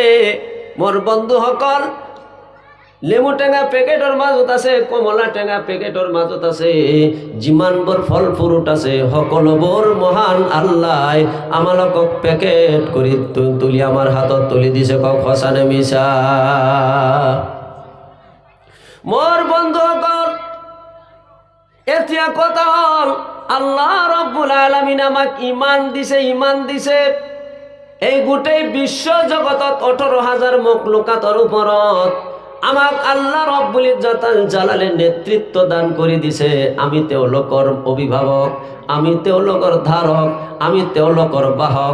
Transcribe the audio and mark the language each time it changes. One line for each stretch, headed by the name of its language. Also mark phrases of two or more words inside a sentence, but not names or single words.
Assamese: মোর বন্ধুসকল, লেমু টেঙা পেকেটৰ মাজত আছে, কমলা টেঙা পেকেটৰ মাজত আছে, যিমানবোৰ ফল ফ্ৰুট আছে, সকলোবোৰ মহান আল্লাহ আমালোকক পেকেট কৰি তুলি আমাৰ হাতত তুলি দিছে। কক সঁচানে মিছা? মোৰ বন্ধুসকল, এতিয়া কথা হল,
Arabic: الله رب العالمين
Assamese: আমাক ইমান দিছে, ইমান দিছে। এই গোটেই বিশ্ব জগতত 18,000 মখলুকাতৰ ওপৰত আমাক
Arabic: الله رب العزة الجلال
Assamese: নেতৃত্ব দান কৰি দিছে। আমি তেওঁলোকৰ অভিভাৱক, আমি তেওঁলোকৰ ধাৰক, আমি তেওঁলোকৰ বাহক।